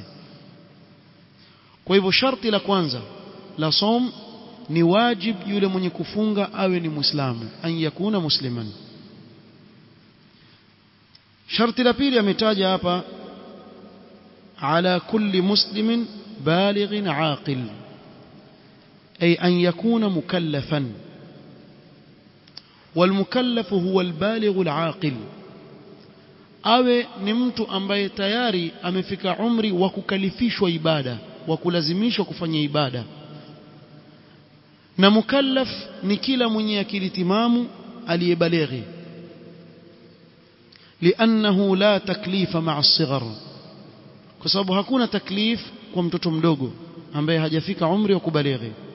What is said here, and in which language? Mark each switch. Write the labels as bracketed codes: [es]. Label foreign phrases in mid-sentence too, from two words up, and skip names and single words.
[sw] Kwa hivyo sharti la kwanza la som ni wajib yule mwenye kufunga awe ni Muislamu, [ar] أن يكون مسلما. [sw] Sharti la pili ametaja hapa [ar] على كل مسلم بالغ عاقل، أي أن يكون مكلفا, والمكلف هو البالغ العاقل, [sw] awe ni mtu ambaye tayari amefika umri wa kukalifishwa ibada, wa kulazimishwa kufanya ibada. Na mukallaf ni kila mwenye akili timamu aliyebalighi, [ar] لأنه لا تكليف مع الصغار, [sw] kwa sababu hakuna taklif kwa mtoto mdogo ambaye hajafika umri wa kubalighi.